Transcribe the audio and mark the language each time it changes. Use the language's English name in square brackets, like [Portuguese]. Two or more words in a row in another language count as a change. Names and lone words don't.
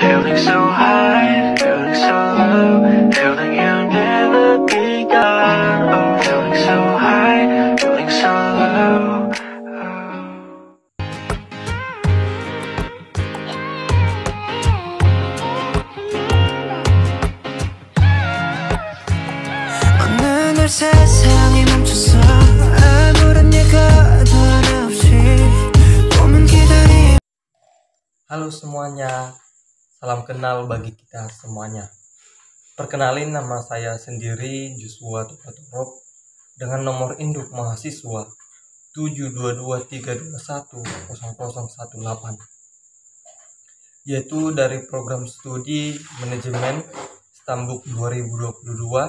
[English] Feeling so high, feeling so low, feeling you never be gone. Oh, feeling so high, feeling so low. [Korean] 어느 날 세상이 멈췄어. 아무런 예고도 없이 몸은 기다리. [Indonesian] Halo semuanya, salam kenal bagi kita semuanya. Perkenalin, nama saya sendiri Joshua Tukatorop dengan nomor induk mahasiswa 72232100018, yaitu dari program studi manajemen Stambuk 2022.